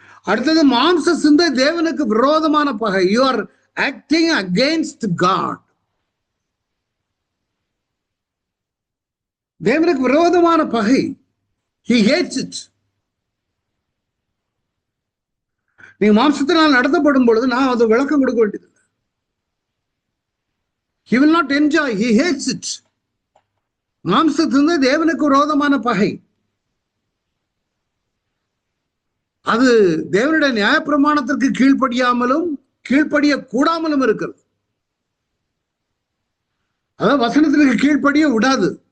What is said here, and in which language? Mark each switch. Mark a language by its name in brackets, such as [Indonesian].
[Tamil] அடுத்தது மாம்ச சிந்தை தேவனுக்கு விரோதமான பகை. [English] You are acting against God. [Tamil] தேவனுக்கு விரோதமான பகை. [English] He hates it. [Tamil] நீங்க மாம்சத்தினால் நடத்தப்படும் பொழுது நான் அது விளக்கம் கொடுக்க வேண்டியதில்லை. [English] He will not enjoy, he hates it. [Tamil] மாம்சத்திலிருந்து தேவனுக்கு விரோதமான பகை. அது தேவனுடைய நியாயப்பிரமாணத்திற்கு கீழ்ப்படியாமலும் கீழ்ப்படிய கூடாமலும் இருக்கிறது. அதாவது வசனத்திற்கு கீழ்ப்படிய விடாது.